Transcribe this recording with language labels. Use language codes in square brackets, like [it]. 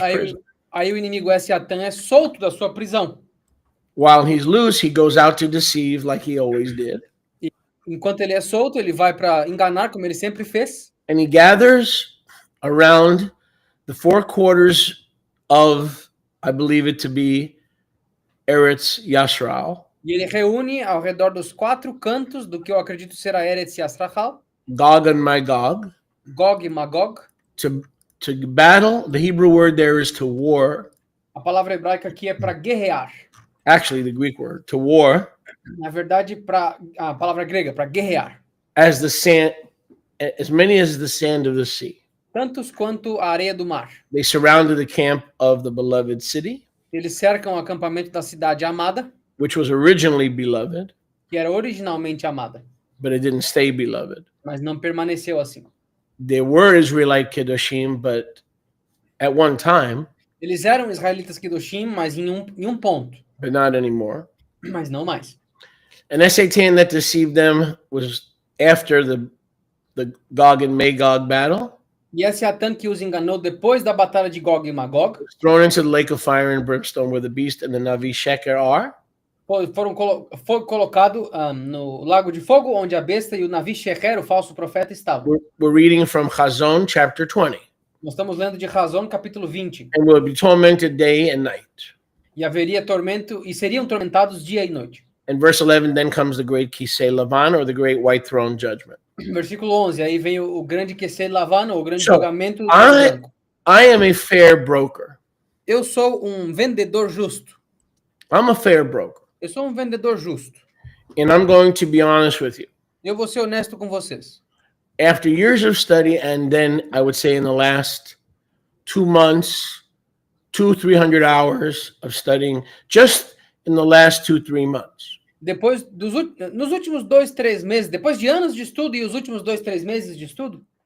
[pt] Aí, [en] prison. [pt] aí o inimigo S.A.Tan é solto da sua prisão. [en] While he's loose, he goes out to deceive like he always did. [pt] Enquanto ele é solto, ele vai para enganar, como ele sempre fez. [en] And he gathers around the four quarters of, I believe it to be, Eretz Yasral, [pt] E ele reúne ao redor dos 4 cantos do que eu acredito ser a Eretz Yasrachal, [en] Gog and Magog, [pt] Gog e Magog. [en] to battle. The Hebrew word there is to war. [pt] A palavra hebraica aqui é para guerrear. [en] Actually, the Greek word, to war, [pt] Na verdade, a palavra grega, para guerrear. [en] as the sand, as many as the sand of the sea. [pt] Tantos quanto a areia do mar. [en] They surrounded the camp of the beloved city, [pt] Eles cercam o acampamento da cidade amada, [en] which was originally beloved, [pt] que era originalmente amada, [en] but it didn't stay beloved. [pt] mas não permaneceu assim. [en] There were Israelite Kedoshim, but at one time, [pt] Eles eram israelitas Kedoshim, mas em um ponto, [en] but not anymore. [pt] mas não mais. [en] And Satan that deceived them was after the Gog and Magog battle, [pt] E esse Atan que os enganou depois da batalha de Gog e Magog, [en] thrown into the lake of fire and brimstone where the beast and the Navi Sheker are. [pt] foi colocado no lago de fogo, onde a besta e o Navi Shecher, o falso profeta, estavam. [en] We're reading from Chazon chapter 20. [pt] Nós estamos lendo de Razon, capítulo 20. [en] And will be tormented day and night. [pt] E haveria tormento, e seriam tormentados dia e noite. [en] And verse 11, then comes the great Kisei Lavan, or the great white throne judgment. [pt] Versículo 11, aí vem o grande Kesed Lavan, o grande [en] So, [pt] julgamento do [en] I- [pt] branco. [en] I am a fair broker. [pt] Eu sou um vendedor justo. [en] I'm a fair broker. [pt] Eu sou um vendedor justo. [en] And I'm going to be honest with you. [pt] Eu vou ser honesto com vocês. [en] After years of study, and then I would say in the last 2 months, 300 hours of studying, just in the last 2-3 months, [pt] Depois nos últimos 2-3 meses, depois de anos de estudo e os últimos 2-3 meses de estudo,